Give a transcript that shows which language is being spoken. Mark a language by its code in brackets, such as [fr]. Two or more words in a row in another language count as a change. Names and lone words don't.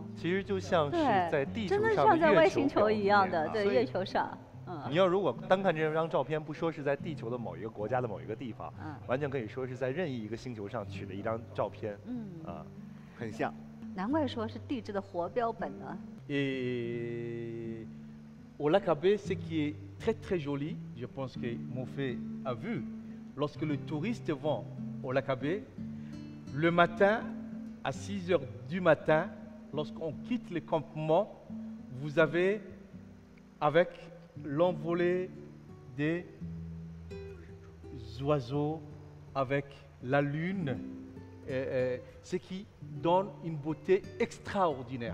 [zh] 其实就像是在地球上真的像在外星球一样的，对，月球上。你要如果单看这张照片，不说是在地球的某一个国家的某一个地方，完全可以说是在任意一个星球上取的一张照片。很像。难怪说是地质的活标本呢。 [fr] Et au lac Abbé, ce qui est très très joli, je pense que Moufé a vu, lorsque les touristes vont au lac Abbé, le matin. À 6 heures du matin, lorsqu'on quitte le campement, vous avez, avec l'envolée des oiseaux, avec la lune, ce qui donne une beauté extraordinaire.